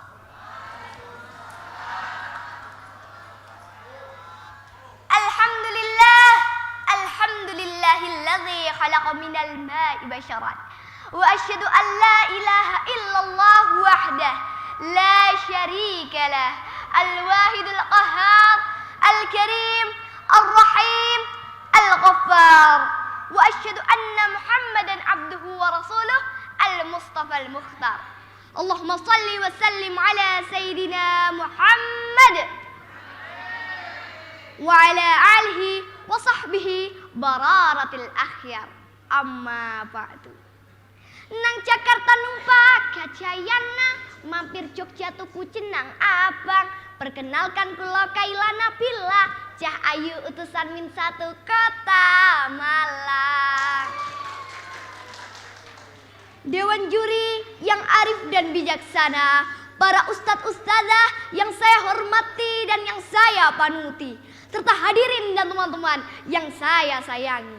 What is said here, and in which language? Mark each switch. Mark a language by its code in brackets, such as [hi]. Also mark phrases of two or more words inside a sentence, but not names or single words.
[ar] الحمد لله الذي خلق من الماء بشرا وأشهد أن لا إله إلا الله وحده لا شريك له الواحد القهار الكريم الرحيم الغفار وأشهد أن محمدا عبده ورسوله المصطفى المختار. اللهم صل وسلم على سيدنا محمد وعلى آله وصحبه البررة الأخيار. أما بعد. [jv] Nang Jakarta numpak gajayana, mampir Jogja tuku cenang abang. Perkenalkan kula Kailana Bila, cah ayu utusan min satu kota Malang. [id] Dewan juri yang arif dan bijaksana, para ustadz-ustadzah yang saya hormati dan yang saya panuti, serta hadirin dan teman-teman yang saya sayangi.